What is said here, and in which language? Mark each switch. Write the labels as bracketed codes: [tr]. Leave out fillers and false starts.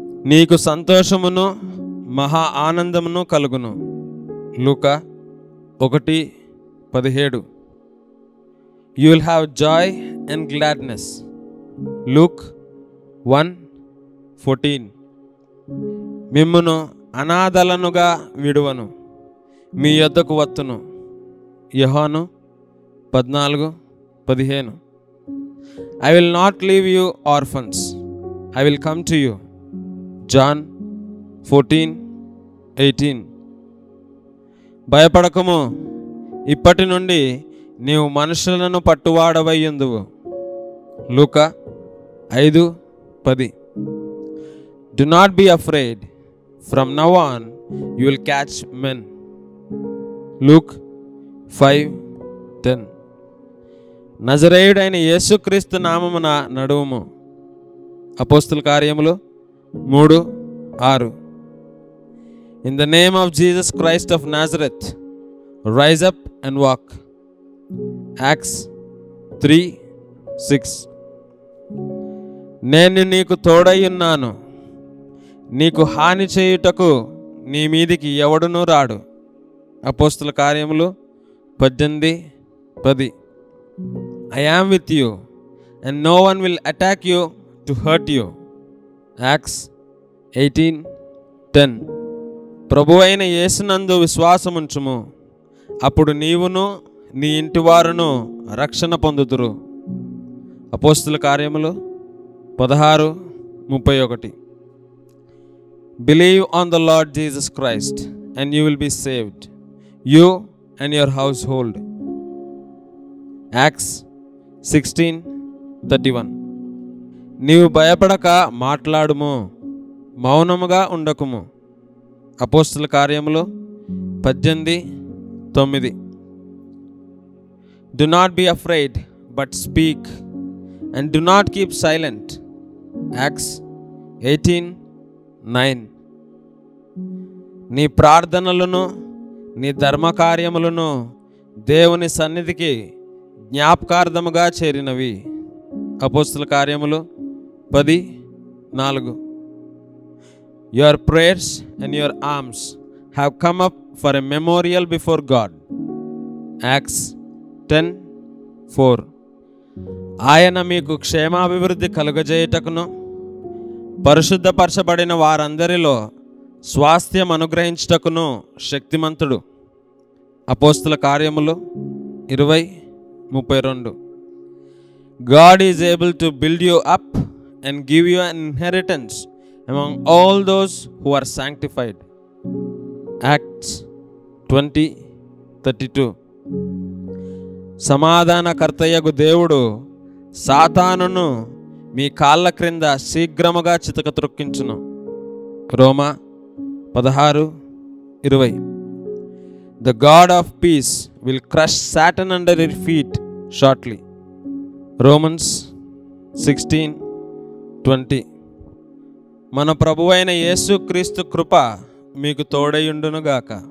[te] నీకు సంతోషమును మహా ఆనందమును కలుగును. [en] లూకా 1:17. You will have joy and gladness. Luke 1:14. [te] మిమ్మును అనాథలనుగా విడువను, మీ యొద్దకు వత్తును. యోహాను 14:15. [en] I will not leave you orphans, I will come to you. John 14:18. [te] భయపడకము, ఇప్పటి నుండి నీవు మనుషులను పట్టువాడవయ్యుందువు. లూకా 5:10. [en] Do not be afraid, from now on you will catch men. Luke 5:10. [te] నజరేయుడైన యేసుక్రీస్తు నామమున నడువుము. అపోస్తుల కార్యములు 3:6. [en] In the name of Jesus Christ of Nazareth, rise up and walk. Acts 3:6. [te] నేను నీకు తోడయ్యున్నాను, నీకు హాని చేయుటకు నీ మీదికి ఎవడునూ రాడు. అపోస్తుల కార్యములు 18:10. [en] I am with you and no one will attack you to hurt you. Acts 18:10. [te] ప్రభువైన యేసునందు విశ్వాసముంచుము, అప్పుడు నీవును నీ ఇంటివారును రక్షణ పొందుదురు. అపోస్తుల కార్యములు 16:31. [en] Believe on the Lord Jesus Christ and you will be saved, you and your household. Acts 16:31. [te] నీవు భయపడక మాట్లాడుము, మౌనముగా ఉండకుము. అపోస్తుల కార్యములు 18:9. [en] Do not be afraid, but speak, and do not keep silent. Acts 18:9. [te] నీ ప్రార్థనలను నీ ధర్మకార్యములను దేవుని సన్నిధికి జ్ఞాపకార్థముగా చేరినవి. అపోస్తుల కార్యములు 10:4. [en] Your prayers and your alms have come up for a memorial before God. Acts 10:4. [te] ఆయన మీకు క్షేమాభివృద్ధి కలుగజేయుటకును పరిశుద్ధపరచబడిన వారందరిలో స్వాస్థ్యం అనుగ్రహించుటకును శక్తిమంతుడు. అపోస్తుల కార్యములు 20:32. [en] God is able to build you up and give you an inheritance among all those who are sanctified. Acts 20:32. [te] సమాధానకర్తయగు దేవుడు సాతానును మీ కాళ్ళ క్రింద శీఘ్రముగా చితక త్రొక్కించును. రోమా 16:20. [en] The God of peace will crush Satan under your feet shortly. Romans 16:20. [te] మన ప్రభువైన యేసుక్రీస్తు కృప మీకు తోడయుండునుగాక.